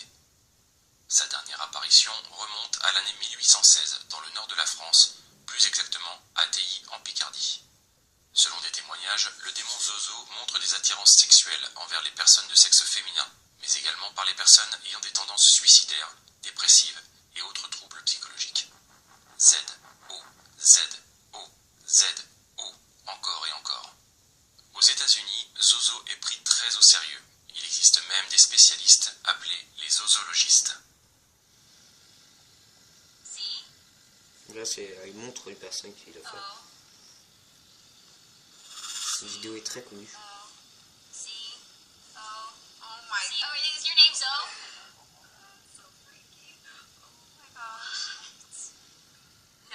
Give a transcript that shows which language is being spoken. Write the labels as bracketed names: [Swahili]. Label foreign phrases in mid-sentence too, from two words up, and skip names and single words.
[French] Sa dernière apparition remonte à l'année 1816 dans le nord de la France, plus exactement à Teilly en Picardie. Selon des témoignages, le démon Zozo montre des attirances sexuelles envers les personnes de sexe féminin, mais également par les personnes ayant des tendances suicidaires, dépressives et autres troubles psychologiques. Z-O-Z-O-Z-O, encore et encore. Aux États-Unis, Zozo est pris très au sérieux. Il existe même des spécialistes appelés les zozologistes. Là, il montre une personne qui l'a fait. Cette vidéo est très connue. [English] Is your name Zo? No.